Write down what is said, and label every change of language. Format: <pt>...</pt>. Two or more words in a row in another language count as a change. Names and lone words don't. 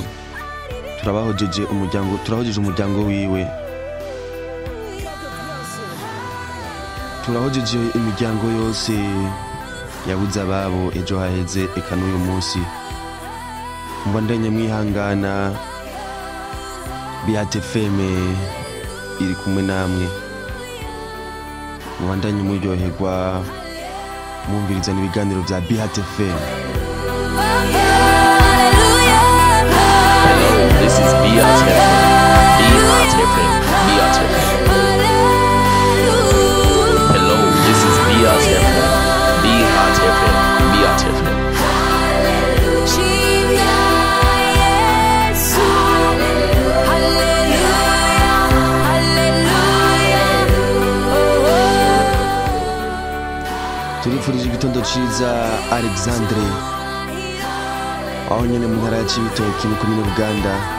<rn>turahojeje umuryango wiwe, turahojeje imiryango yose yabuze ababo ejo haheze eka n'uyu munsi. Mbandanye mwihangana, Beat FM iri kumwe namwe, mubandanye muryoherwa mwumvirizana ibiganiro bya Beat FM.</rn> <en>Hello, this is Beat FM. Beat FM. Beat FM. Hello, this is Beat FM. Beat FM. Beat FM.</en> <rn>Turifurije igitondo ciza Alexandre, aho nyene mu ntara ya Cibitoki mu komine Buganda.</rn>